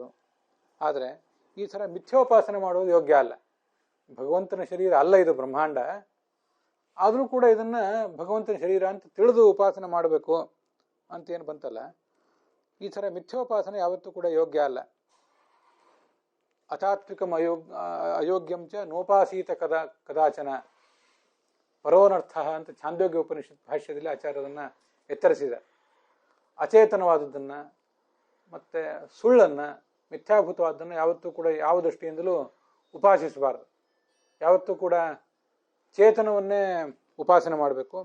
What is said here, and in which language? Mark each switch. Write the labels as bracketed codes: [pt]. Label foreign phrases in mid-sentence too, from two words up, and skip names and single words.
[kn] ಆದರೆ ಈ ಥರ ಮಿಥ್ಯೋಪಾಸನೆ ಮಾಡೋದು ಯೋಗ್ಯ ಅಲ್ಲ. ಭಗವಂತನ ಶರೀರ ಅಲ್ಲ ಇದು ಬ್ರಹ್ಮಾಂಡ. ಆದರೂ ಕೂಡ ಇದನ್ನ ಭಗವಂತನ ಶರೀರ ಅಂತ ತಿಳಿದು ಉಪಾಸನೆ ಮಾಡಬೇಕು ಅಂತೇನು ಬಂತಲ್ಲ, ಈ ಥರ ಮಿಥ್ಯೋಪಾಸನೆ ಯಾವತ್ತೂ ಕೂಡ ಯೋಗ್ಯ ಅಲ್ಲ. [sa] ಅತಾತ್ವಿಕಂ ಅಯೋಗ್ಯಂ ಚ ನೋಪಾಸೀತ ಕದಾಚನ ಪರೋನರ್ಥ [kn] ಅಂತ ಛಾಂದೋಗ್ಯ ಉಪನಿಷತ್ ಭಾಷ್ಯದಲ್ಲಿ ಆಚಾರ್ಯರನ್ನ ಎತ್ತರಿಸಿದ. ಅಚೇತನವಾದದ್ದನ್ನ ಮತ್ತೆ ಸುಳ್ಳನ್ನ, ಮಿಥ್ಯಾಭೂತವಾದನ್ನು ಯಾವತ್ತೂ ಕೂಡ ಯಾವ ದೃಷ್ಟಿಯಿಂದಲೂ ಉಪಾಸಿಸಬಾರದು. ಯಾವತ್ತೂ ಕೂಡ ಚೇತನವನ್ನೇ ಉಪಾಸನೆ ಮಾಡಬೇಕು.